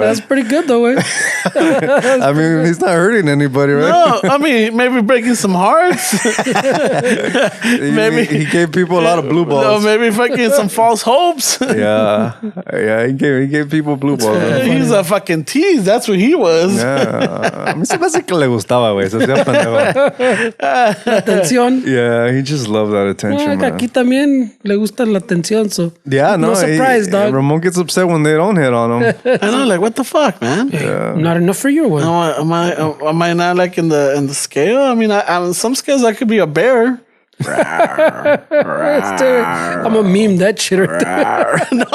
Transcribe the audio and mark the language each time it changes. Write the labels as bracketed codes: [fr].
[en] That's pretty good, though, eh? I mean, he's not hurting anybody, right? No, I mean, maybe breaking some hearts. Maybe he gave people a lot of blue balls. No, maybe fucking some false hopes. Yeah, he gave people blue balls. He was a fucking tease. That's what he was. [es] Yeah. A mí se me hace que le gustaba, güey. Se hacía pendejo. Atención. [en] Yeah, he just loved that attention, man. [es] Aquí también le gusta la atención, so [en] yeah, no surprise, dog. Ramon gets upset when they don't hit on him. I know, like, what the fuck, man? Not enough for you, one. Am I not like in the scale? I mean, on some scales I could be a bear. I'm gonna meme that shit right there.